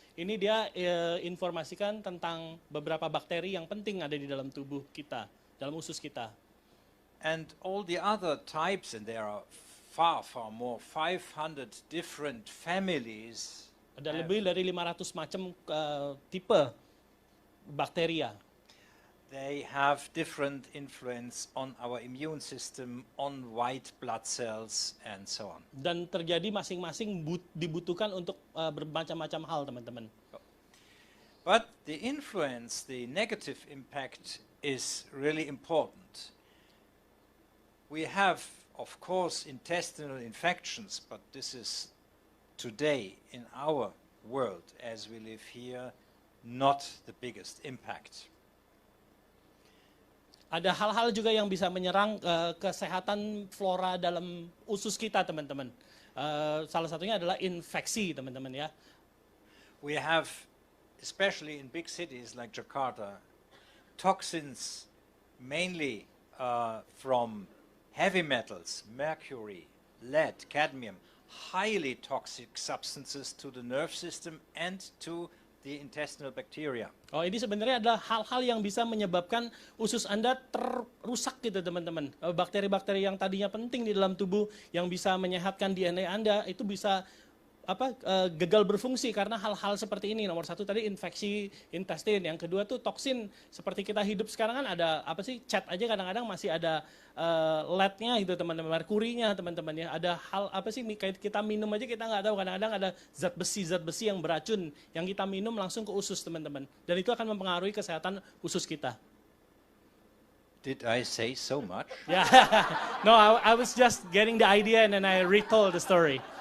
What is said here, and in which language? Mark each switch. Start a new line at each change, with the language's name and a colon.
Indonesian: Ini dia informasikan tentang beberapa bakteri yang penting ada di dalam tubuh kita, dalam usus kita.
English: And all the other types, and there are far more, 500 different families.
Indonesian: Ada lebih dari 500 macam tipe bakteria.
English: They have different influence on our immune system, on white blood cells, and so on.
Indonesian: Dan terjadi masing-masing dibutuhkan untuk bermacam-macam hal, teman-teman.
English: But the influence, the negative impact is really important. We have, of course, intestinal infections, but this is today in our world, as we live here, not the biggest impact.
Indonesian: Ada hal-hal juga yang bisa menyerang kesehatan flora dalam usus kita, teman-teman. Salah satunya adalah infeksi, teman-teman ya.
English: We have, especially in big cities like Jakarta, toxins mainly from heavy metals, mercury, lead, cadmium, highly toxic substances to the nerve system and to the intestinal bacteria.
Indonesian: Oh, ini sebenarnya adalah hal-hal yang bisa menyebabkan usus Anda terusak gitu, teman-teman. Bakteri-bakteri yang tadinya penting di dalam tubuh yang bisa menyehatkan DNA Anda itu bisa gagal berfungsi karena hal-hal seperti ini. Nomor satu tadi infeksi intestin, yang kedua tuh toksin. Seperti kita hidup sekarang kan ada cat aja kadang-kadang masih ada leadnya itu teman-teman, merkurinya teman-teman ya. Ada hal kayak kita minum aja kita nggak tahu, kadang-kadang ada zat besi yang beracun yang kita minum langsung ke usus teman-teman. Dan itu akan mempengaruhi kesehatan usus kita.
English: Did I say so much? Yeah, no, I was just getting the idea and then I retold the story.